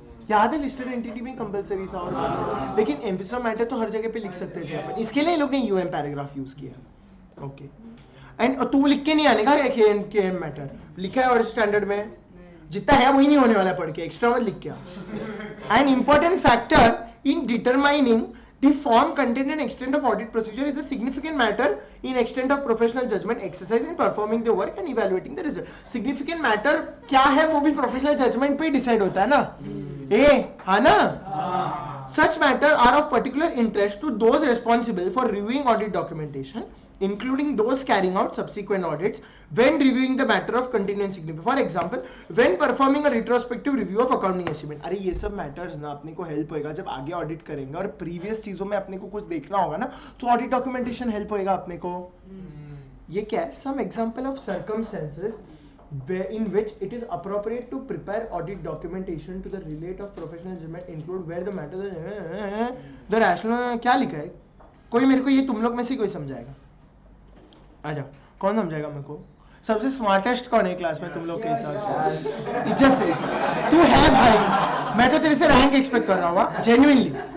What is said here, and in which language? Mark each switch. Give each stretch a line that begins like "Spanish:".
Hindi: याद है listed entity में कंपलसरी था, और लेकिन एम्फेसिस ऑफ मैटर तो हर जगह पे लिख सकते थे अपन, इसके लिए लोग ने यूएम पैराग्राफ यूज किया। ओके, एंड तू लिख के नहीं आने का के मैटर लिखा है और स्टैंडर्ड में जितना है वही नहीं होने वाला पढ़ के, एक्स्ट्रा मत लिख के।
English: An important factor in determining the form, content and extent of audit procedure is a significant matter in extent of professional judgment exercise in performing the work and evaluating the result.
Hindi: Significant matter क्या है वो भी professional judgment पे decide होता है ना? हाँ ना?
English: Such matter are of particular interest to those responsible for reviewing audit documentation, including those carrying out subsequent audits when reviewing the matter of continuing significance. For example, when performing a retrospective review of accounting estimate.
Hindi: अरे ये सब matters ना अपने को help होएगा जब आगे audit करेंगे, और previous चीजों में अपने को कुछ देखना होगा ना, तो audit documentation help होएगा अपने को। ये क्या है?
English: Some example of circumstances in which it is appropriate to prepare audit documentation to the relate of professional judgment include where the matter the rational,
Hindi: क्या लिखा है? कोई मेरे को ये तुम लोग में से कोई समझाएगा? आजा, कौन समझाएगा मेरे को? सबसे स्मार्टेस्ट कौन है क्लास में तुम लोग के हिसाब से? इज्जत से, तू है भाई, मैं तो तेरे से रैंक एक्सपेक्ट कर रहा हूँ जेन्युइनली।